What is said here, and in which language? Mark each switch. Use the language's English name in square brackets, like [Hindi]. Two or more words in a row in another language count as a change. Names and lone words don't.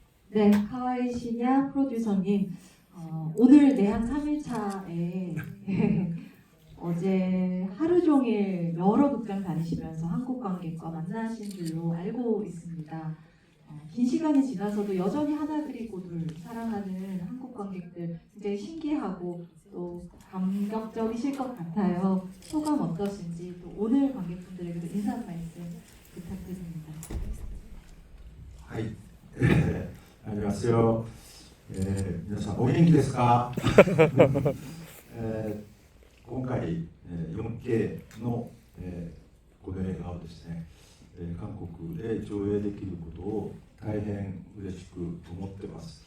[Korean] 네, 카와이 시냐 프로듀서님, 오늘 내한 3일차에 어제 하루 종일 여러 극장 다니시면서 한국 관객과 만나신 줄로 알고 있습니다. 긴 시간이 지나서도 여전히 하나 그리고 둘 사랑하는 한국 관객들 굉장히 신기하고 또 감격적이실 것 같아요. 소감 어떠신지 또 오늘 관객분들에게도 인사 말씀 부탁드립니다. [Japanese] はい、ありますよ。皆さんお元気ですか？今回、4K の、この映画をですね、韓国で上映できることを大変嬉しく思ってます。